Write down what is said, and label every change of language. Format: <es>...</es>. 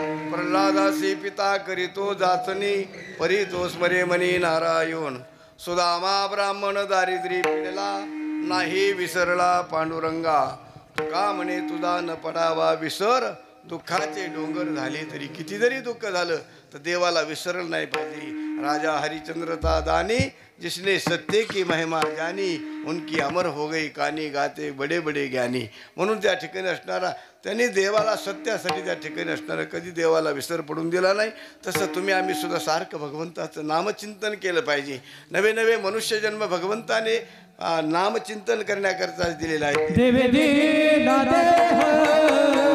<mr>प्रल्हादासी पिता करीतो जाचनी परितो स्मरे मनी नारायण. सुदामा ब्राह्मण दारिद्र्य पिडला नाही विसरला पांडुरंगा. तुका म्हणे तुझा न पडावा विसर. दुःखाचे डोंगर झाले तरी किती जरी दुःख झालं तर देवाला विसरलं नाही पाहिजे.</mr> <hi>राजा हरिश्चंद्र दानी जिसने सत्य की महिमा जानी उनकी अमर हो गई कहानी गाते बडे बडे ज्ञानी.</hi> <mr>म्हणून त्या ठिकाणी असणारा त्यांनी देवाला सत्यासाठी त्या ठिकाणी असणारा कधी देवाला विसर पडून दिला नाही. तसं तुम्ही आम्ही सुद्धा सारखं भगवंताचं नामचिंतन केलं पाहिजे. नवे नवे मनुष्यजन्म भगवंताने नामचिंतन करण्याकरता दिलेला आहे.</mr>